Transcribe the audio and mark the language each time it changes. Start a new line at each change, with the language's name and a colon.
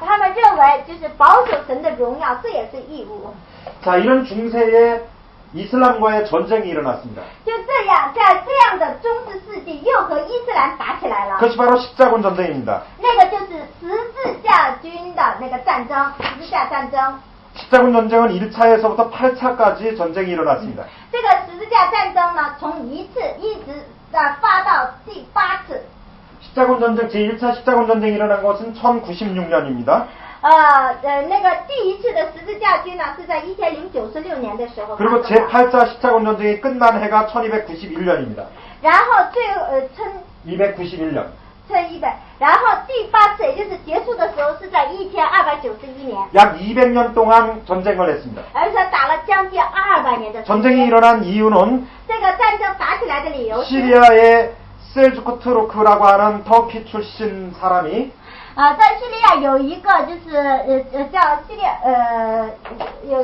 Chinese: 他们认为就是保守神的荣耀，这也是义务。
Korean: 자, 이런 중세에 이슬람과의 전쟁이 일어났습니다.
Chinese: 就这样，在这样的中世世纪，又和伊斯兰打起来了。
Korean: 그것이 바로 십자군 전쟁입니다.
Chinese: 那个就是十字架军的那个战争，十字架战争。
Korean: 십자군 전쟁은 1차에서부터 8차까지 전쟁이 일어났습니다.
Chinese: 这个十字架战争呢，从一次一直发到第8次。
Korean: 십자군 전쟁, 제1차 십자군 전쟁이 일어난 것은 1096년입니다.
Chinese: 那个第一次的十字架军呢，是在1096年的时候。
Korean: 그리고 제8차 십자군 전쟁이 끝난 해가 1291년입니다.
Chinese: 然后
Korean: 291년.
Chinese: 100，然后第8次也就是结束的时候是在1291年。
Korean: 약 200년 동안 전쟁을 했습니다.
Chinese: 而且打了将近200年的时间。
Korean: 전쟁이 일어난 이유는
Chinese: 这个战争打起来的理由是。
Korean: 시리아의 셀주크 투르크라고 하는 터키 출신 사람이
Chinese: 在叙利亚有一个就是叫叙利亚有